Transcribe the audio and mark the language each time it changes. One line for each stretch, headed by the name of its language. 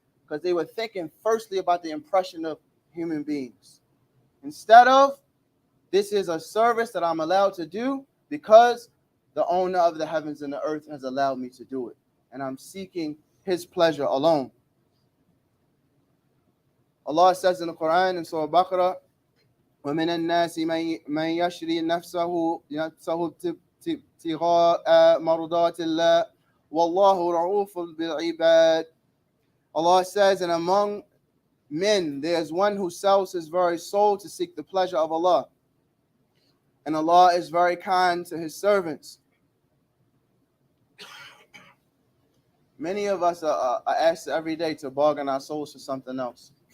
English: Because they were thinking firstly about the impression of human beings. Instead of, this is a service that I'm allowed to do because the owner of the heavens and the earth has allowed me to do it. And I'm seeking his pleasure alone. Allah says in the Quran in Surah Baqarah,
Arabic: وَمِنَ النَّاسِ مَنْ يَشْرِي نَفْسَهُ ابْتِغَاءَ مَرْضَاتِ اللَّهِ وَاللَّهُ رَءُوفٌ بِالْعِبَادِ.
English: Allah says, and among men, there's one who sells his very soul to seek the pleasure of Allah. And Allah is very kind to his servants. Many of us are asked every day to bargain our souls for something else.